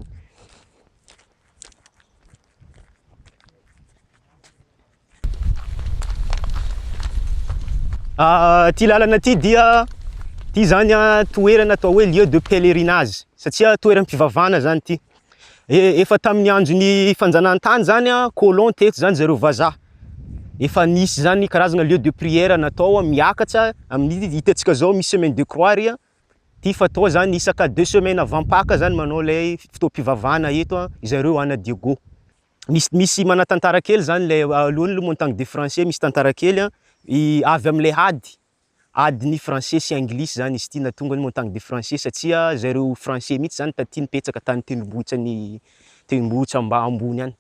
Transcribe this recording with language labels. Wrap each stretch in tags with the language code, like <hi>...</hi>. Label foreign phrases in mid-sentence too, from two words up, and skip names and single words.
<mg>Ty lalana ty dia ty zany toerana atao hoe</mg> <fr>lieu de pèlerinage</fr> <mg>satria toeram-pivavahana zany ty. Efa tamin'ny andron'ny fanjanahantany zany colon teto zany zareo vazaha. Efa nisy zany karazana</mg> <fr>lieu de prière</fr> <mg>natao miakatra amin'ny hitantsika zao misy</mg> <fr>semaine de croix</fr> <mg>ry ty fatao zany isaka</mg> <fr>2 semaines avant Pâques</fr> <mg>zany manao lay fotoam-pivavahana eto zareo ana Diego. Misy manatantara kely zany lay alohany le Montagne des Français misy tantara kely avy amin'le adiny français sy anglisy zany izy ity natonga ny Montagne des Français satria zareo français mihitsy zany taty nipetsaka tany tendrombohitra ambony any.</mg>